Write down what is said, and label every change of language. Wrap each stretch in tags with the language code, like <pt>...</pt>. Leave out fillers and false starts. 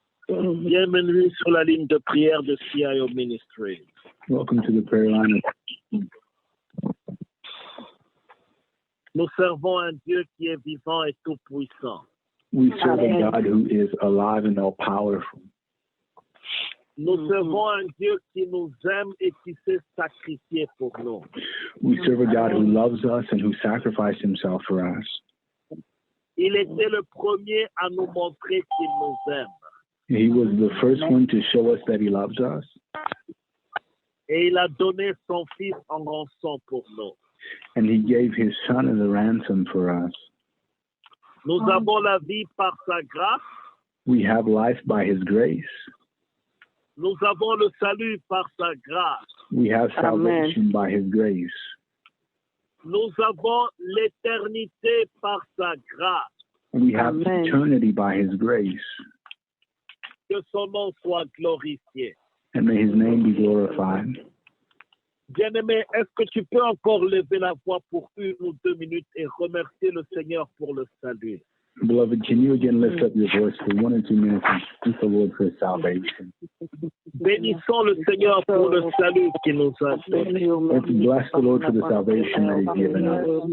<fr>Bienvenue sur la ligne de prière de CIO Ministry.</fr> <en>Welcome to the prayer line.</en> <fr>Nous servons un Dieu qui est vivant et tout-puissant.</fr> <en>We serve a God who is alive and all powerful.</en> <fr>Nous servons un Dieu qui nous aime et qui s'est sacrifié pour nous.</fr> <en>We serve a God who loves us and who sacrificed himself for us.</en> <fr>Il était le premier à nous montrer qu'il nous aime.</fr> <en>He was the first one to show us that he loves us.</en> <fr>Et il a donné son fils en rançon pour nous.</fr> <en>And he gave his son as a ransom for us.</en> <fr>Nous avons la vie par sa grâce.</fr> <en>We have life by his grace.</en> <fr>Nous avons le salut par sa grâce.</fr> <en>We have salvation by his grace.</en> <fr>Nous avons l'éternité par sa grâce.</fr> <en>We have eternity by his grace.</en> <fr>Que son nom soit glorifié.</fr> <en>And may his name be glorified.</en> <fr>Bien-aimé, est-ce que tu peux encore lever la voix pour 1 ou 2 minutes et remercier le Seigneur pour le salut?</fr> <en>Beloved, can you again lift up your voice for 1 or 2 minutes and thank the Lord for his salvation?</en> <fr>Bénissons le Seigneur pour le salut qu'il nous a fait.</fr> <en>Let's bless the Lord for the salvation that he's given us.</en>